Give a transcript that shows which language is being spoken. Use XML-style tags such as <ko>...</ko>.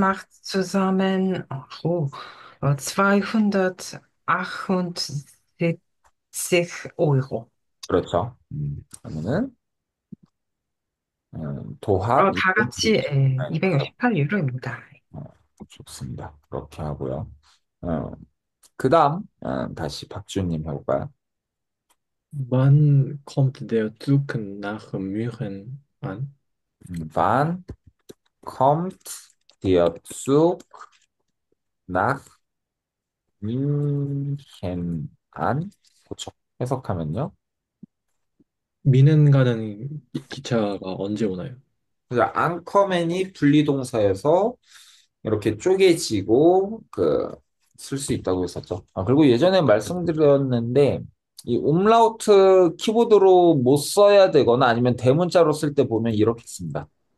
<de>macht zusammen, 278 Euro.</de> <ko>그렇죠. 그러면은 도합 다 같이 260. 네. 그렇죠. 268유로입니다. 어, 좋습니다. 그렇게 하고요. 그 다음 다시 박준님 해볼까요?</ko> <de>Wann kommt der Zug nach München an? Wann kommt der Zug nach München an?</de> <ko>그렇죠. 해석하면요. 미넨 가는 기차가 언제 오나요? 그래서 앙커맨이 분리동사여서 이렇게 쪼개지고 그 쓸 수 있다고 했었죠. 그리고 예전에 말씀드렸는데, 이 umlaut 키보드로 못 써야 되거나 아니면 대문자로 쓸 때 보면 이렇게 씁니다.</ko>